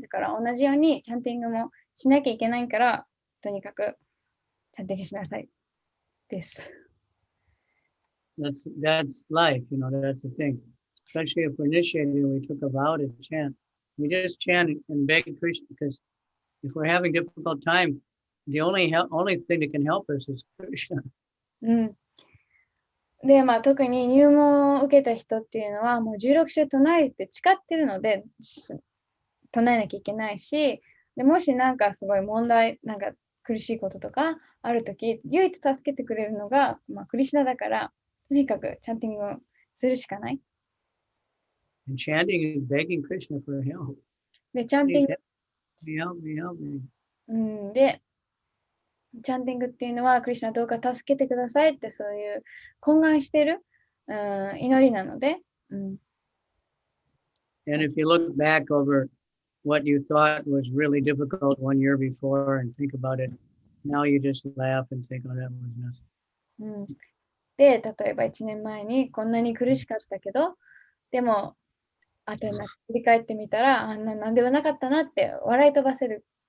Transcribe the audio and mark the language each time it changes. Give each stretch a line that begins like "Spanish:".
Japanese: だから同じようにチャンティングもしなきゃいけないから、とにかくチャンティングしなさいです。
English: That's life, that's the thing. Especially if we're initiated and we took a vow to chant. We just chant and beg Krishna because if we're having difficult time, the only thing that can help us is Krishna.
Japanese: で、特に入門を受けた人っていうのはもう16週唱えて誓ってるので唱えなきゃいけないし、でもしなんかすごい問題、なんか苦しいこととかあるとき、唯一助けてくれるのが、クリシュナだから、とにかくチャンティングをするしかない。
English: And chanting is begging Krishna for help.
Japanese: で、チャンティング、
English: Help me, help me.
Japanese: で、チャンティングっていうのは、クリシュナどうか助けてくださいってそういう懇願してる、祈りなので、
English: And if you look back over what you thought was really difficult 1 year before and think about it, now you just laugh and think, oh, that was nothing.
Japanese: で、例えば1年前にこんなに苦しかったけど、でも、後に振り返ってみたら、なんでもなかったなって笑い飛ばせる。